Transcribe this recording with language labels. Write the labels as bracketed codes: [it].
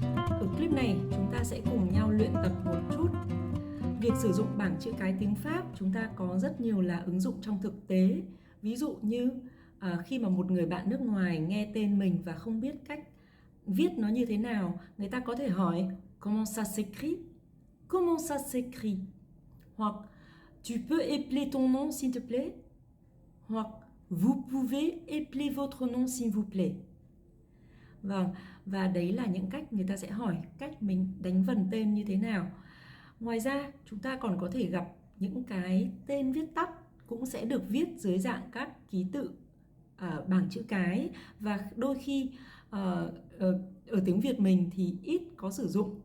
[vi] Ở clip này chúng ta sẽ cùng nhau luyện tập một chút. Việc sử dụng bảng chữ cái tiếng Pháp chúng ta có rất nhiều là ứng dụng trong thực tế. Ví dụ như khi mà một người bạn nước ngoài nghe tên mình và không biết cách viết nó như thế nào, người ta có thể hỏi [fr] Comment ça s'écrit? Comment ça s'écrit? Hoặc tu peux épeler ton nom s'il te plaît? Hoặc vous pouvez épeler votre nom s'il vous plaît? [vi] Vâng, và đấy là những cách người ta sẽ hỏi cách mình đánh vần tên như thế nào. Ngoài ra, chúng ta còn có thể gặp những cái tên viết tắt cũng sẽ được viết dưới dạng các ký tự bảng chữ cái, và đôi khi ở tiếng Việt mình thì ít có sử dụng.